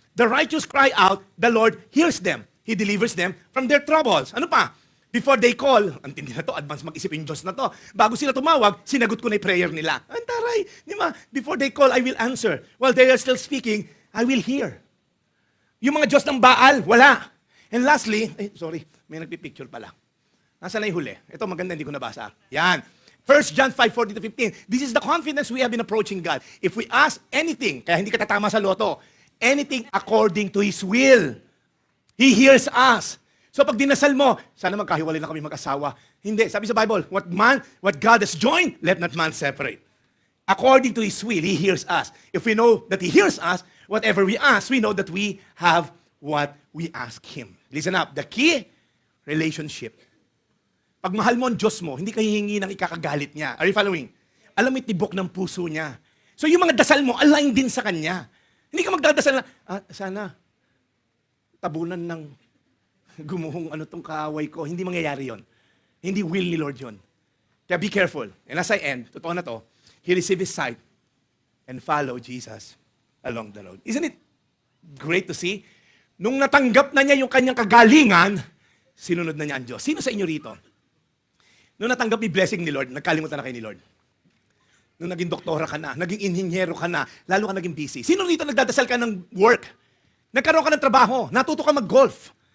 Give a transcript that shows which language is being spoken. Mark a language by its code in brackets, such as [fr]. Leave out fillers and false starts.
[en] The righteous cry out, the Lord hears them. He delivers them from their troubles. [tl] Ano pa? [en] Before they call, [tl] ang tindi na to, advance mag-isip yung Diyos na to. Bago sila tumawag, sinagot ko na yung prayer nila. Ang taray, di ba? [en] Before they call, I will answer. While they are still speaking, I will hear. [tl] Yung mga Diyos ng Baal, wala. [en] And lastly, [tl] may nagpipicture pala. Nasaan na yung huli? Ito maganda, hindi ko nabasa. Yan. 1 John 5:14-15. [en] This is the confidence we have in approaching God. If we ask anything, [tl] kaya hindi ka tatama sa loto, [en] anything according to His will, He hears us. [tl] So pag dinasal mo, sana magkahiwalay na kami mag-asawa. Hindi. Sabi sa Bible, [en] what God has joined, let not man separate. According to His will, He hears us. If we know that He hears us, whatever we ask, we know that we have what we ask Him. Listen up. The key, relationship. [tl] Pag mahal mo ang Diyos mo, hindi ka hihingi ng ikakagalit niya. [en] Are you following? [tl] Alam mo yung tibok ng puso niya. So yung mga dasal mo, align din sa Kanya. Hindi ka magdadasal na, sana, tabunan ng gumuhong ano tong kaaway ko. Hindi mangyayari yon. Hindi will ni Lord yon. Kaya [en] be careful. And as I end, [tl] totoo na to, [en] he received his sight and follow Jesus along the road. Isn't it great to see? [tl] Nung natanggap na niya yung kanyang kagalingan, sinunod na niya ang Diyos. Sino sa inyo rito? Nung natanggap yung blessing ni Lord, nagkalimutan na kayo ni Lord. Nung naging doktora ka na, naging inhinyero ka na, lalo ka naging busy. Sino rito nagdadasal ka ng work? Nagkaroon ka ng trabaho, natuto ka mag-golf.